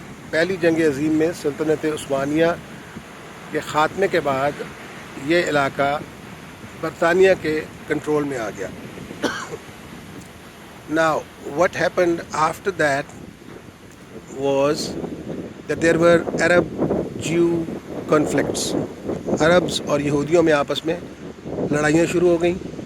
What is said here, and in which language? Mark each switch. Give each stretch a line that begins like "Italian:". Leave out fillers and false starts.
Urdu: پہلی جنگ عظیم میں سلطنت عثمانیہ کے خاتمے کے بعد یہ علاقہ برطانیہ کے کنٹرول میں آ گیا.
English: Now what happened after that was that there were Arab-Jew conflicts.
Urdu: Arabs اور یہودیوں میں آپس میں لڑائیاں شروع ہو گئیں.